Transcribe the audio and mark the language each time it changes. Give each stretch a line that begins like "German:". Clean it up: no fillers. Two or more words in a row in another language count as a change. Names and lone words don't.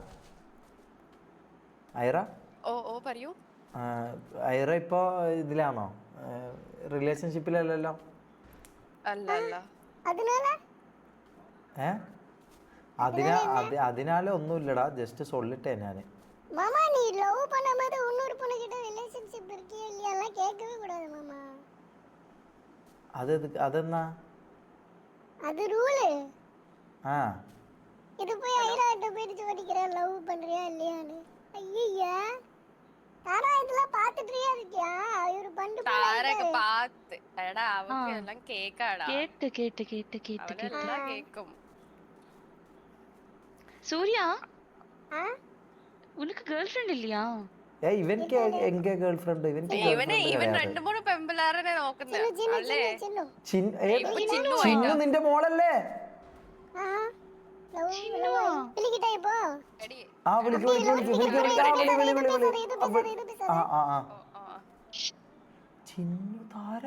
Malayalam: ഓ പറയൂ. ഐറ ഇപ്പോ ഇതിലാണോ? റിലേഷൻഷിപ്പിലല്ലല്ലോ? അല്ല ഏ അതിനാലെ ഒന്നുമില്ലടാ, ജസ്റ്റ് சொல்லிட்டேன் ഞാന്.
Tamil: மாமா நீ லவ் பண்ணும்போது இன்னொரு பொண்ணு கிட்ட ரிலேஷன்ஷிப் இருக்கே இல்லையா கேட்கவே கூடாது மாமா.
Malayalam: അതെന്നാ?
Tamil: அது ரூல். ആ இது போய் ஐராட்ட போயிட்டு ചോദിக்கிறேன் லவ் பண்றியா இல்லையான்னு. ஐயா தாரா இதெல்லாம் பார்த்துட்டே இருக்கியா? ஒரு பண்டு
Malayalam: താരൊക്കെ പാത്ത് എടാ അവക്ക് എല്ലാം കേക്കാടാ. കേട്ട് അവനെല്ലാം കേക്കും.
Tamil: சூர்யா உனக்கு
English: girl friend
Tamil: இல்லையா? இவன்க்கு எங்க
English: girl friend?
Malayalam: ഇവൻ 2-3 പെമ്പിള്ളാരനെ നോക്കുന്നേ അല്ലേ? ചിന്നു നിന്റെ മോളല്ലേ? വിളിക്കട്ടെ ഇപ്പോ? എടി ആ വിളിക്ക്. ചിന്നു താര